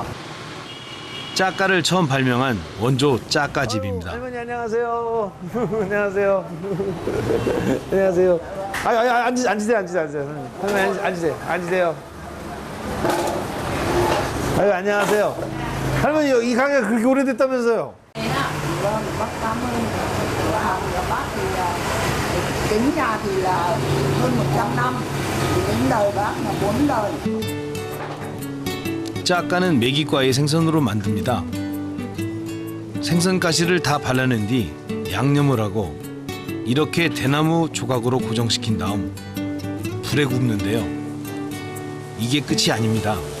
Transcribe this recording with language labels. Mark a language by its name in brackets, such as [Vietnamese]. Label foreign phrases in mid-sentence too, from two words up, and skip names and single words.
[Korean] 짜까를 처음 발명한 원조 짜까집입니다. 할머니 안녕하세요. 안녕하세요. 안녕하세요. 앉으세요. 할머니 앉으세요. 아유 안녕하세요. 할머니 이 가게가 그렇게 오래됐다면서요? [Vietnamese] Bác cảm ơn cửa hàng của bác thì tính ra thì là hơn 100 năm, thì đến đời bác là 4 đời. [Korean] 짜까는 메기과의 생선으로 만듭니다. 생선 가시를 다 발라낸 뒤 양념을 하고 이렇게 대나무 조각으로 고정시킨 다음 불에 굽는데요. 이게 끝이 아닙니다.